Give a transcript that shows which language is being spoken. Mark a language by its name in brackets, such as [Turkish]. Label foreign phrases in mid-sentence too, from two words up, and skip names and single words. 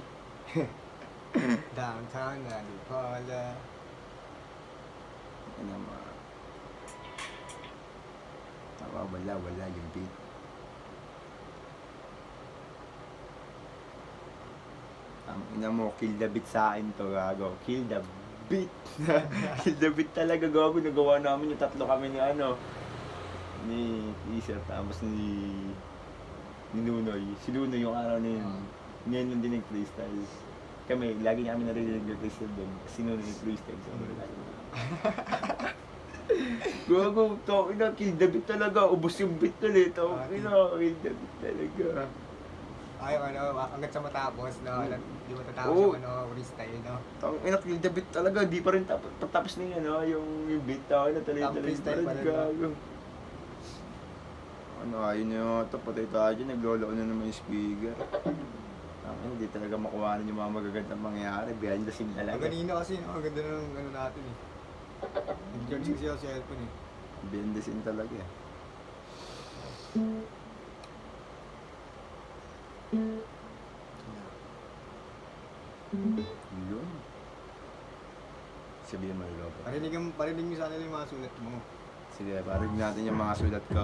[Filipino] Downtown, Antipolo. Ano naman. Wala yung beat. Ang ina mo, [English] kill the beat [Filipino] sa akin to, gago. [English] Kill the beat. Kill the beat [Filipino] talaga, gago. Nagawa namin yung tatlo kami ni Isa, tapos ni Nunoy. Si Nunoy yung araw na yun. Ngayon lang din nag-freestyle. Kami, lagi namin narinig nag-freestyle doon. Si Nunoy nag-freestyle. So, gago, tawag na, [English] kill the beat talaga. [Filipino] Ubus yung beat ulit. Tawag na, [English] kill the beat talaga. [Filipino] Ay, hanggat sa matapos, no? Hindi matatapos Oo. yung freestyle, no? Tawag na, [English] kill the beat talaga. [Filipino] Di pa rin tapos na yun, yung beat. Tawag na, tuloy-tuloy freestyle pa pa rin, rin, no? gago. Ayun nyo, patay tayo dyan, naglolo na naman yung speaker. Hindi talaga makuha yung mga magagandang mangyayari, [English] behind the scene talaga. [Filipino] Kanina kasi, no? Ang ganda ng ano natin eh. Nag-charge kasi ako sa cellphone eh. [English] Behind the scene [Filipino] talaga eh. Yun. Sabihin mo yung Parinig mo sana yung mga sulat mo. Sige, parinig natin yung mga sulat ko.